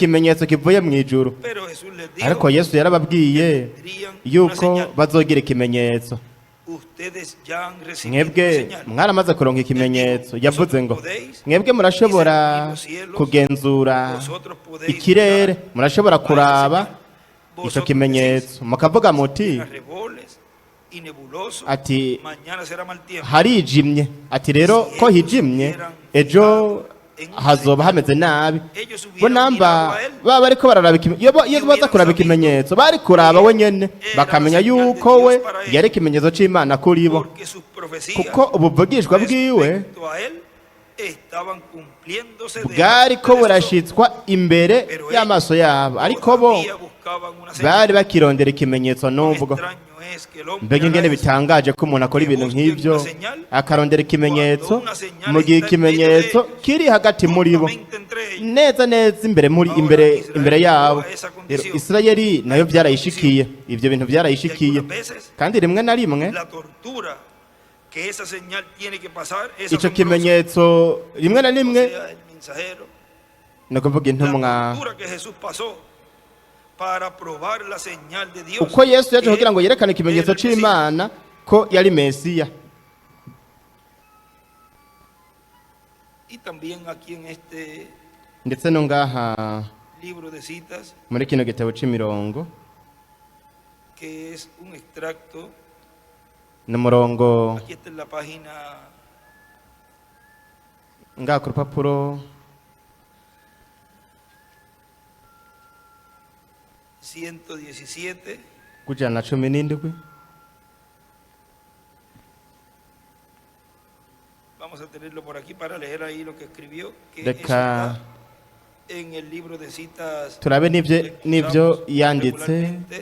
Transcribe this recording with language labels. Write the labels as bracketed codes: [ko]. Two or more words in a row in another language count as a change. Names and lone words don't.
[rn] ikimenyetso kivuye mu ijuru [es] Pero Jesús les dijo, [rn] ariko yesu yarababwiye [es] tendrían una [rn] yuko [es] señal. [rn] bazogira ikimenyetso. [es] Ustedes ya han recibido una [rn] Mwebwe [es] señal. [rn] mwaramaze kuronka ikimenyetso. Yavuze ngo mwebwe murashobora kugenzura [es] Vosotros podéis [rn] ikirere, [es] mirar [rn] murashobora kuraba [es] a esa señal. [rn] ico [es] Vosotros [rn] kimenyetso mukavuga muti [es] decís, arreboles y nebuloso, [rn] ati [es] mañana será mal tiempo. [rn] harijimye, ati rero ko hijimye ejo hazoba hameze nabi. [es] Ellos [rn] Bo [es] hubieran [rn] namba [es] mirado a él, [rn] baba bariko bararaba iyo baza kuraba ikimenyetso bari kuraba we nyene bakamenya yuko we yari ikimenyetso c'Imana kuri bo, [es] porque sus profecías [rn] kuko ubuvugishwa bwiwe [es] respecto a él estaban cumpliéndose de [rn] bwariko burashitswa imbere [es] Pero [rn] y'amaso yabo, ariko bo [es] todavía buscaban una señal. [rn] bari bakirondera ikimenyetso n'ubwo. [es] Extraño es que el hombre [rn] Mbega ingene [es] haga eso. [rn] bitangaje ko umuntu akora ibintu nk'ivyo akarondera ikimenyetso mu gihe ikimenyetso kiri hagati muri bo, [es] Juntamente entre ellos. [rn] neza neza imbere yabo. Rero Isirayeli nayo byarayishikiye, ivyo bintu byarayishikiye, [es] Algunas veces [rn] kandi rimwe na rimwe [es] la tortura que esa señal tiene que pasar es [rn] ico [es] asombrosa. [rn] kimenyetso rimwe na [es] O [rn] rimwe [es] sea, el mensajero, [rn] ni ukuvuga intumwa [es] la tortura que Jesús pasó para probar la señal de Dios. [rn] uko Yesu yaje [es] que [rn] kugira ngo yerekane ikimenyetso [es] era el Mesías. [rn] c'Imana ko yari Mesiya. [es] Y también aquí en este [rn] Ndetse no ngaha [es] libro de citas, [rn] muri kino gitabo c'imirongo [es] que es un extracto, [rn] n'umurongo [es] aquí está en la página [rn] ngaha ku rupapuro [es] 117, [rn] kujana na 17. [es] vamos a tenerlo por aquí para leer ahí lo que escribió, que [rn] Reka [es] eso está en el libro de citas [rn] turabe [es] que [rn] n'ivyo [es] usamos [rn] yanditse. [es] regularmente.